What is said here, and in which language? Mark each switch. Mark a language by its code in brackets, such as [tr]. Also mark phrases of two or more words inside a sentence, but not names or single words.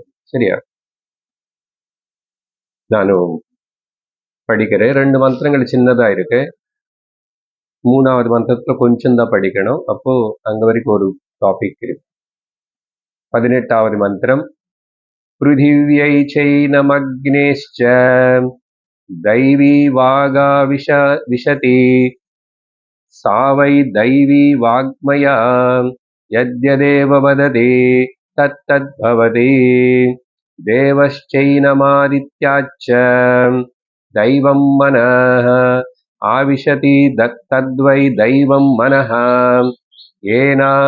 [ta] சரியா? நானும் படிக்கிறேன். 2 மந்திரங்கள் சின்னதா இருக்கு, 3வது மந்திரத்துல கொஞ்சம் தான் படிக்கணும். அப்போ அங்க வரைக்கும் ஒரு டாபிக் இருக்கு. 18வது மந்திரம். [sa] पृथिव्यै चैनमग्नेश्च दैवी वागा विशति सा वै दैवी वाग्मया यद्यदेव वदति तत्तद्भवति देवश्चैनमादित्याच्च दैवं मनः आविशति तद्वै दैवं मनः येन